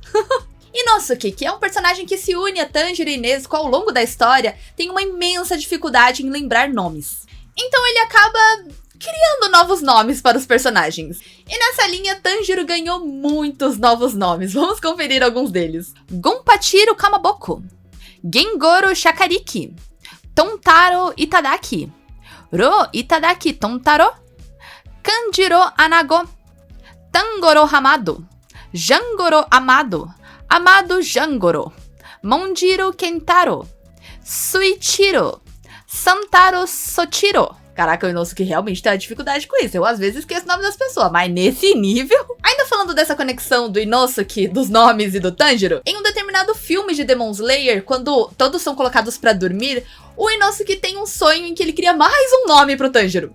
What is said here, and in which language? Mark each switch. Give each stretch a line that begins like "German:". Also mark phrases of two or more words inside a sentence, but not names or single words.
Portuguese: E Inosuke, que é um personagem que se une a Tanjiro e Nezuko ao longo da história, tem uma imensa dificuldade em lembrar nomes. Então ele acaba criando novos nomes para os personagens. E nessa linha, Tanjiro ganhou muitos novos nomes. Vamos conferir alguns deles. Gonpachiro Kamaboko, Gengoro Shakariki, Tontaro Itadaki, Ro Itadaki Tontaro, Kanjiro Anago, Tangoro Hamado, Jangoro Amado, Amado Jangoro, Monjiro Kentaro, Suichiro, Santaro Sochiro. Caraca, o Inosuke realmente tem uma dificuldade com isso. Eu às vezes esqueço o nome das pessoas, mas nesse nível... Ainda falando dessa conexão do Inosuke, dos nomes e do Tanjiro, em um determinado filme de Demon Slayer, quando todos são colocados pra dormir, o Inosuke tem um sonho em que ele cria mais um nome pro Tanjiro.